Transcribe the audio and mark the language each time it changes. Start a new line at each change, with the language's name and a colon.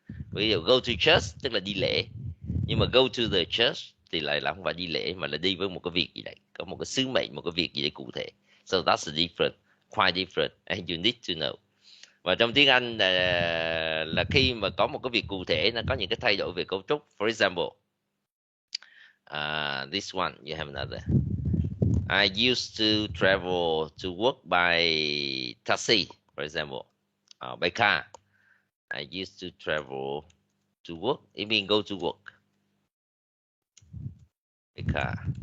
Vietnamese: Ví dụ
English: go to church
Vietnamese: tức là đi lễ, nhưng mà
English: go to the church
Vietnamese: thì lại là không phải đi lễ mà là đi với một cái việc gì đấy, có một cái sứ mệnh, một cái việc gì đấy cụ thể.
English: So that's different, quite different, and you need to know.
Vietnamese: Và trong tiếng Anh là khi mà có một cái việc cụ thể nó có những cái thay đổi về cấu trúc.
English: For example, this one you have another. I used to travel to work by taxi, for example, by car. I used to travel to work. It means go to work by car.